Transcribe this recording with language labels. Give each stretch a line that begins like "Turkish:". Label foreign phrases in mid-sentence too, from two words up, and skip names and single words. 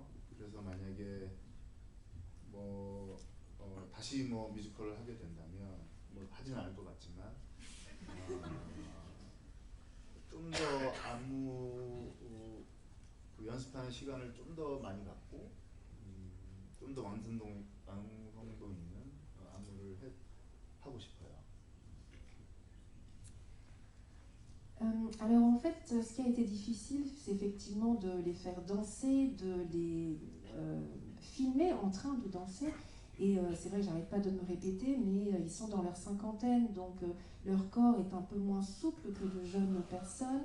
Korean: 그래서 만약에 다시 뮤지컬을 하게 된다면 하지는 않을 것 같지만 좀 더 안무 연습하는 시간을 좀 더 많이 갖고 좀 더 완성도 있는 안무를 하고 싶어요.
French: Alors en fait, ce qui a été difficile, c'est effectivement de les faire danser, de les filmer en train de danser. Et c'est vrai que j'arrête pas de me répéter, mais ils sont dans leur cinquantaine, donc leur corps est un peu moins souple que de jeunes personnes.